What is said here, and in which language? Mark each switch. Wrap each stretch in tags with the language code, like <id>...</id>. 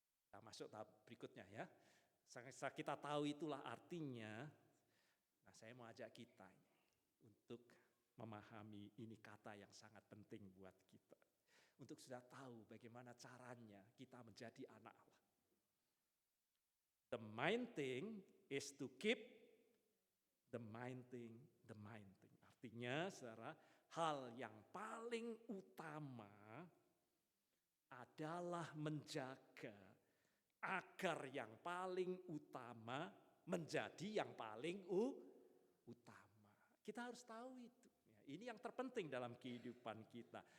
<id>Kita masuk tahap berikutnya ya. Kita tahu itulah artinya. Nah, saya mau ajak kita untuk memahami ini kata yang sangat penting buat kita. Untuk sudah tahu bagaimana caranya kita menjadi anak Allah.</id> <en>The main thing is to keep the main thing.</en> <id>Artinya, saudara, hal yang paling utama adalah menjaga agar yang paling utama menjadi yang paling utama. Kita harus tahu itu. Ya, ini yang terpenting dalam kehidupan kita.</id>